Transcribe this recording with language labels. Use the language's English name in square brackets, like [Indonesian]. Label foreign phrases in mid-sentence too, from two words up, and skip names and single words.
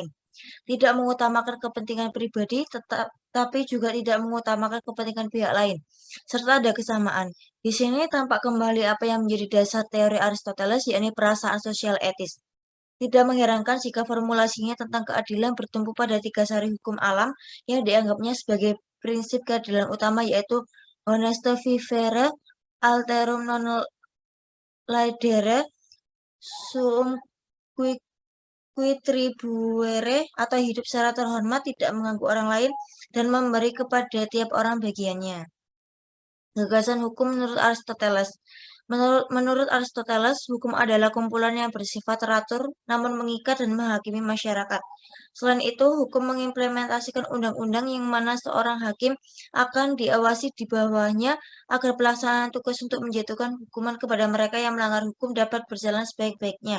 [Indonesian] Tidak mengutamakan kepentingan pribadi, tapi juga tidak mengutamakan kepentingan pihak lain, serta ada kesamaan. Di sini tampak kembali apa yang menjadi dasar teori Aristoteles, yakni perasaan sosial etis. Tidak mengherankan jika formulasinya tentang keadilan bertumpu pada 3 sari hukum alam yang dianggapnya sebagai prinsip keadilan utama, yaitu [Latin] honesto vivere, alterum non laedere, suum qui tribuere, [Indonesian] atau hidup secara terhormat, tidak mengganggu orang lain, dan memberi kepada tiap orang bagiannya. Gagasan hukum menurut Aristoteles. Menurut Aristoteles, hukum adalah kumpulan yang bersifat teratur, namun mengikat dan menghakimi masyarakat. Selain itu, hukum mengimplementasikan undang-undang yang mana seorang hakim akan diawasi di bawahnya agar pelaksanaan tugas untuk menjatuhkan hukuman kepada mereka yang melanggar hukum dapat berjalan sebaik-baiknya.